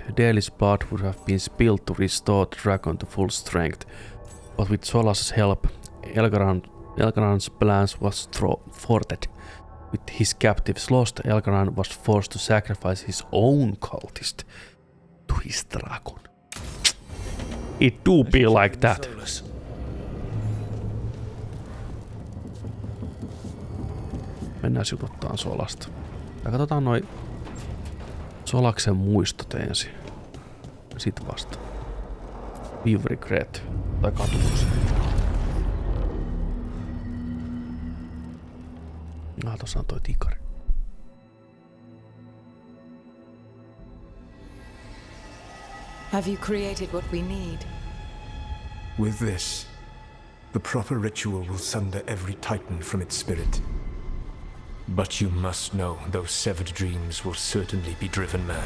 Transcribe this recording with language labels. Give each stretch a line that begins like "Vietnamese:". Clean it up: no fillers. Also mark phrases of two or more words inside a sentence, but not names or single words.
English: Daily's blood would have been spilled to restore the dragon to full strength, but with Solas's help, Elgaron's plans was thwarted. With his captives lost, Elgaron was forced to sacrifice his own cultist to his dragon. It do be like that.
Finnish: Mennään jututtaan Solasta. Ja katsotaan noi Solaksen muistot ensin. Sit vasta.
English: With regret.
Finnish: Tai katumus. Tossa on toi tikari.
English: Have you created what we need? With this, the proper ritual will sunder every titan from its spirit. But you must know those severed dreams will certainly be driven mad.